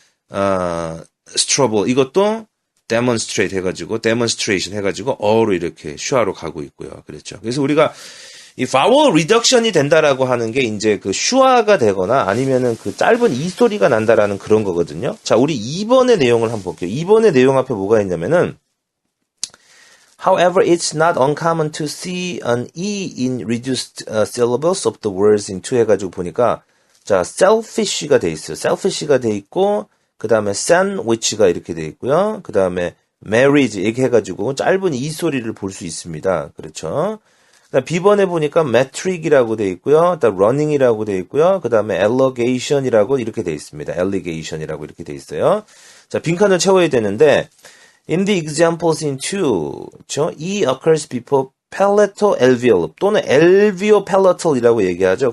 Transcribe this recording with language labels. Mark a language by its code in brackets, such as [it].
[ko] demonstrable 이것도 demonstrate 해가지고 demonstration 해가지고 어로 이렇게 슈화로 가고 있고요. 그렇죠. 그래서 우리가 이 vowel reduction이 된다라고 하는 게 이제 그 슈화가 되거나 아니면은 그 짧은 이 소리가 난다라는 그런 거거든요. 자, 우리 2번의 내용을 한번 볼게요. [en] 2번의 내용 앞에 뭐가 있냐면은 However, it's not uncommon to see an E in reduced syllables of the words in two [ko] 해가지고 보니까 자, [en] selfish가 돼 있어요. [ko] selfish가 돼 있고 그 다음에 sandwich가 이렇게 돼 있고요. 그 다음에 marriage 이렇게 해가지고 짧은 이 소리를 볼 수 있습니다. 그렇죠. B번에 보니까 metric이라고 돼 있고요. 그다음 running이라고 돼 있고요. 그다음에 allogation이라고 이렇게 돼 있습니다. alligation이라고 이렇게 돼 있어요. 자, 빈칸을 채워야 되는데 [en] in the examples in 2, [ko] 그렇죠? [en] E occurs before palatal alveoli [ko] 또는 alveopalatal이라고 얘기하죠.